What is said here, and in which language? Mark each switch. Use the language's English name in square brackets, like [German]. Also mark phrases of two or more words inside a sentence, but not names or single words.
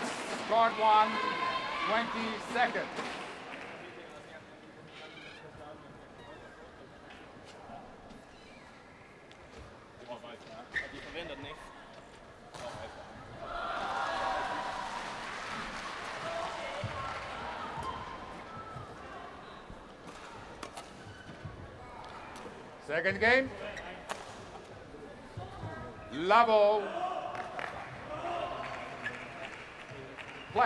[English] Court 1, 20 seconds. [Danish] De forventer den ikke. [English] Second game. Level. Play.